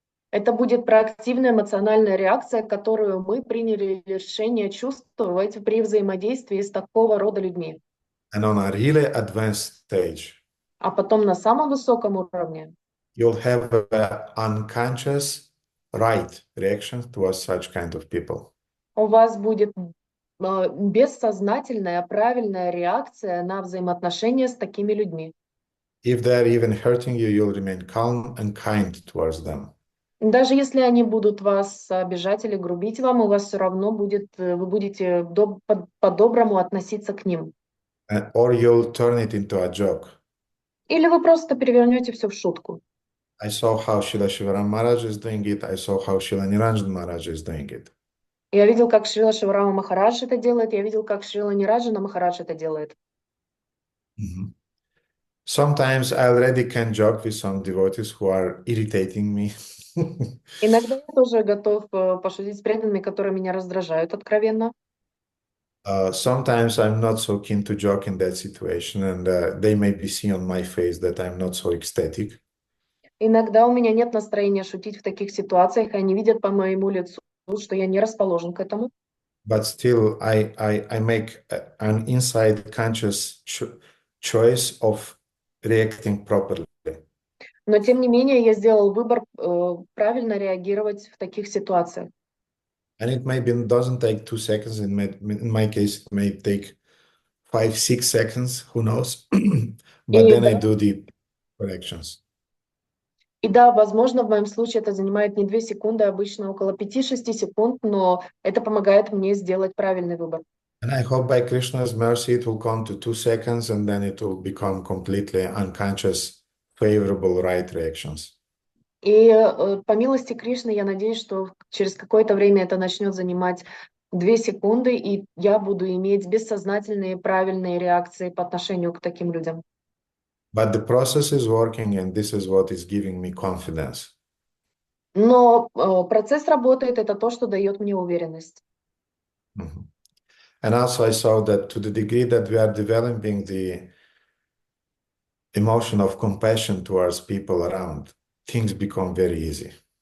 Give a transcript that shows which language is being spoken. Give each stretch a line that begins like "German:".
Russian: Это будет проактивная эмоциональная реакция, которую мы приняли решение чувствовать при взаимодействии с такого рода людьми.
English: And on a really advanced stage,
Russian: а потом на самом высоком уровне
English: you'll have an unconscious right reaction towards such kind of people.
Russian: У вас будет бессознательная, правильная реакция на взаимоотношения с такими людьми.
English: If they're even hurting you, you'll remain calm and kind towards them.
Russian: Даже если они будут вас обижать или грубить вам, у вас все равно будет, вы будете по-доброму относиться к ним.
English: Or you'll turn it into a joke.
Russian: Или вы просто перевернете все в шутку.
English: I saw how Srila Shivaram Maharaj is doing it. I saw how Srila Niranjan Maharaj is doing it.
Russian: Я видел, как Шрила Шиварама Махарадж это делает. Я видел, как Шрила Нираджана Махарадж это делает.
English: Sometimes I already can joke with some devotees who are irritating me.
Russian: Иногда я тоже готов пошутить с преданными, которые меня раздражают откровенно.
English: Sometimes I'm not so keen to joke in that situation, and they may be seen on my face that I'm not so ecstatic.
Russian: Иногда у меня нет настроения шутить в таких ситуациях, и они видят по моему лицу, что я не расположен к этому.
English: But still, I make an inside conscious choice of reacting properly.
Russian: Но тем не менее я сделал выбор правильно реагировать в таких ситуациях.
English: And it maybe doesn't take 2 seconds. In my case, it may take 5-6 seconds. Who knows? But then I do the corrections.
Russian: И да, возможно, в моем случае это занимает не 2 секунды, а обычно около 5-6 секунд, но это помогает мне сделать правильный выбор.
English: And I hope by Krishna's mercy it will come to 2 seconds, and then it will become completely unconscious, favorable, right reactions.
Russian: И по милости Кришны я надеюсь, что через какое-то время это начнет занимать 2 секунды, и я буду иметь бессознательные правильные реакции по отношению к таким людям.
English: But the process is working, and this is what is giving me confidence.
Russian: Но процесс работает, это то, что дает мне уверенность.
English: And also I saw that to the degree that we are developing the emotion of compassion towards people around, things become very easy.